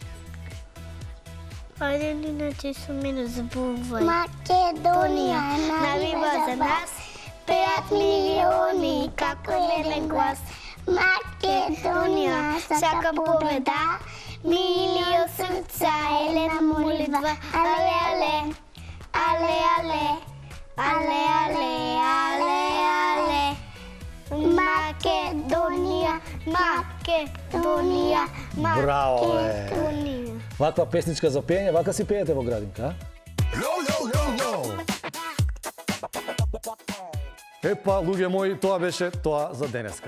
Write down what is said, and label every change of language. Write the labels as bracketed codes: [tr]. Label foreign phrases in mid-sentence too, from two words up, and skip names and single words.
[mk] Ајде, иначе со мене зборувај. Македонија Навива за нас, пеат милиони, како еден глас. Македонија сака победа, милион срца, елена молитва. Але, але, але, але, але, але, але, але. Македонија, Македонија, Браво, бе! Македонија. Ваква песничка за пеење, вака си пеете во градинка, а? Епа, луѓе мои, тоа беше тоа за денеска.